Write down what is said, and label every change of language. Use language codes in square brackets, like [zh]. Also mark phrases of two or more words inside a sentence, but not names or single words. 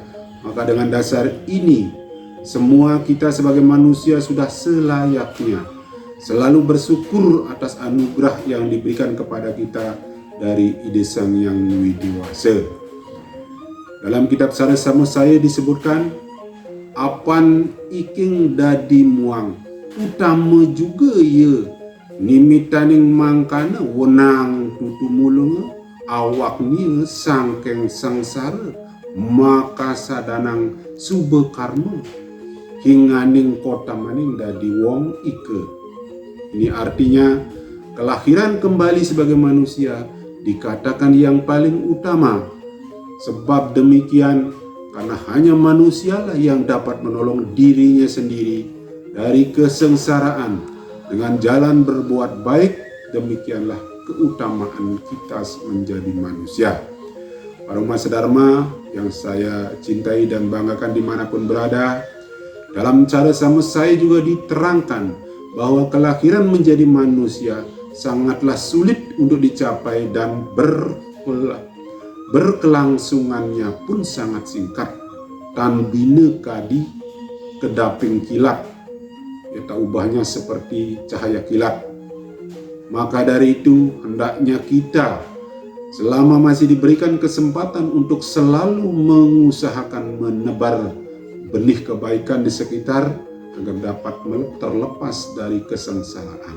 [id] Maka dengan dasar ini semua kita sebagai manusia sudah selayaknya selalu bersyukur atas anugerah yang diberikan kepada kita dari Ida Sang Hyang Widiwasa. Dalam kitab Sarasama saya disebutkan, [kaw] apan iking dadi muang utama juga ya nimitaning mangkana wenang tutu mulung awak ni sangkeng sangsara maka sadanang sube karma hinganing kota maning dadi wong ike. [id] Ini artinya kelahiran kembali sebagai manusia dikatakan yang paling utama. Sebab demikian, karena hanya manusialah yang dapat menolong dirinya sendiri dari kesengsaraan dengan jalan berbuat baik. Demikianlah keutamaan kita menjadi manusia. Para umat sedharma yang saya cintai dan banggakan dimanapun berada, dalam cara sama saya juga diterangkan bahwa kelahiran menjadi manusia sangatlah sulit untuk dicapai dan berkelangsungannya pun sangat singkat. [kaw] Tan bina kadi kedaping kilat, [id] ya ubahnya seperti cahaya kilat. Maka dari itu hendaknya kita selama masih diberikan kesempatan untuk selalu mengusahakan menebar benih kebaikan di sekitar agar dapat terlepas dari kesengsaraan.